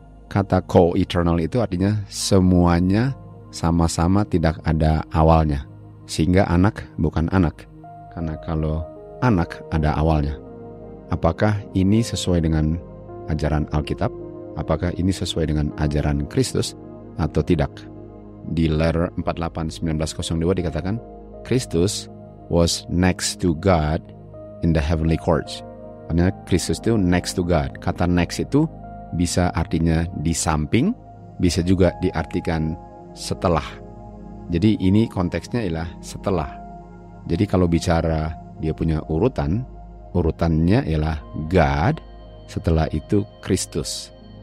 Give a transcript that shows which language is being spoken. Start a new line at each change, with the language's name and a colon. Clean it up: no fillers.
Indonesian: Kata co-eternal itu artinya semuanya sama-sama tidak ada awalnya. Sehingga anak bukan anak. Karena kalau anak ada awalnya. Apakah ini sesuai dengan ajaran Alkitab? Apakah ini sesuai dengan ajaran Kristus atau tidak? Di letter 48-1902 dikatakan,
English: Kristus was next to God in the heavenly courts.
Indonesian: Karena Kristus itu next to God. Kata next itu bisa artinya di samping, bisa juga diartikan setelah. Jadi ini konteksnya ialah setelah. Jadi kalau bicara dia punya urutannya ialah God, setelah itu Kristus.